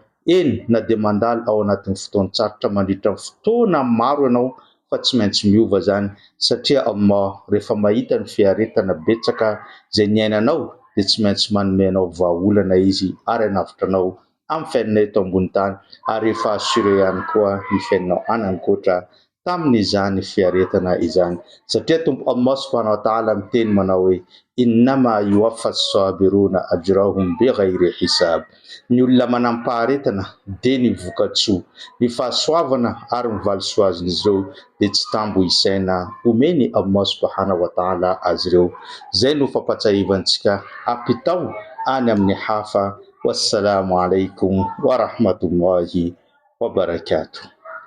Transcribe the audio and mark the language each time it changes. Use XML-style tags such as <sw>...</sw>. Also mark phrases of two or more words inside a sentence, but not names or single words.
<mg>Eny na dia mandalo ao anatin'ny fotoan-tsarotra mandritra ny fotoana maro ianao fa tsy maintsy miova zany, satria Allah rehefa mahita ny fiaretana betsaka izay niainanao dia tsy maintsy manome anao vahaolana izy ary hanavitra anao amin'ny fiainana eto ambony tany, ary efa assuré ihany koa ny fiainanao anankoatra tamin'izany fiaretana izany. Satria tompo Allah</mg> <ar>سبحانه وتعالى</ar> <mg>miteny manao hoe</mg> <ar>إنما يوفى الصابرون أجرهم بغير حساب.</ar> <mg>Ny olona manampaharetana dia ny vokatsoa, ny fahasoavana ary ny valisoazin'izy ireo dia tsy tambo isaina omeny Allah</mg> <ar>سبحانه وتعالى</ar> <mg>azy ireo. Zay no fampatsahivantsika apitao any amin'ny hafa.</mg> <ar>والسلام عليكم ورحمة الله وبركاته.</ar>